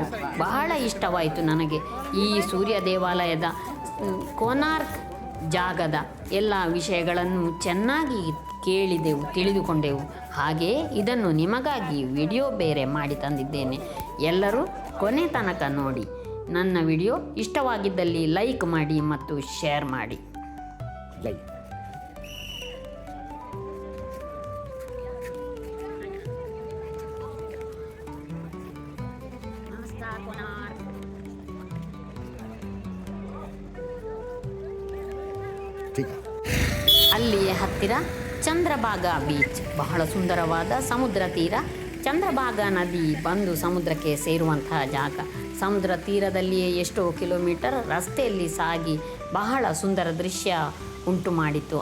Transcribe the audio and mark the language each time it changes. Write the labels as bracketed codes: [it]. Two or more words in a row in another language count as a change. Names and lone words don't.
[kn] ಬಹಳ ಇಷ್ಟವಾಯಿತು ನನಗೆ ಈ ಸೂರ್ಯ ದೇವಾಲಯದ ಕೋನಾರ್ಕ್ ಜಾಗದ ಎಲ್ಲ ವಿಷಯಗಳನ್ನು ಚೆನ್ನಾಗಿ ಕೇಳಿದೆವು, ತಿಳಿದುಕೊಂಡೆವು. ಹಾಗೆಯೇ ಇದನ್ನು ನಿಮಗಾಗಿ ವಿಡಿಯೋ ಬೇರೆ ಮಾಡಿ ತಂದಿದ್ದೇನೆ. ಎಲ್ಲರೂ ಕೊನೆ ತನಕ ನೋಡಿ. ನನ್ನ ವಿಡಿಯೋ ಇಷ್ಟವಾಗಿದ್ದಲ್ಲಿ ಲೈಕ್ ಮಾಡಿ ಮತ್ತು ಶೇರ್ ಮಾಡಿ. [hi] जय ठीक है [kn] ಅಲ್ಲಿಯೇ ಹತ್ತಿರ ಚಂದ್ರಭಾಗಾ ಬೀಚ್, ಬಹಳ ಸುಂದರವಾದ ಸಮುದ್ರ ತೀರ. ಚಂದ್ರಭಾಗಾ ನದಿ ಬಂದು ಸಮುದ್ರಕ್ಕೆ ಸೇರುವಂತಹ ಜಾಗ. ಸಮುದ್ರ ತೀರದಲ್ಲಿಯೇ ಎಷ್ಟೋ ಕಿಲೋಮೀಟರ್ ರಸ್ತೆಯಲ್ಲಿ ಸಾಗಿ ಬಹಳ ಸುಂದರ ದೃಶ್ಯ ಉಂಟು ಮಾಡಿತ್ತು.